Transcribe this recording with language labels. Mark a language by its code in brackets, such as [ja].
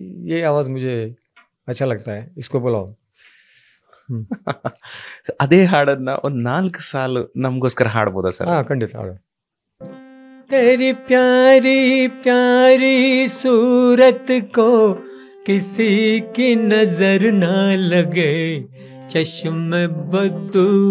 [hi] ये आवाज़ मुझे अच्छा लगता है, इसको बुलाओ. [kn] ಅದೇ ಹಾಡನ್ನ ಒಂದು 4 ಸಾಲು ನಮಗೋಸ್ಕರ ಹಾಡ್ಬೋದಾ ಸರ್? ಹಾಂ, ಖಂಡಿತ ಹಾಡು. [hi] तेरी प्यारी प्यारी सूरत को किसी की नजर ना लगे, चश्म बद्दू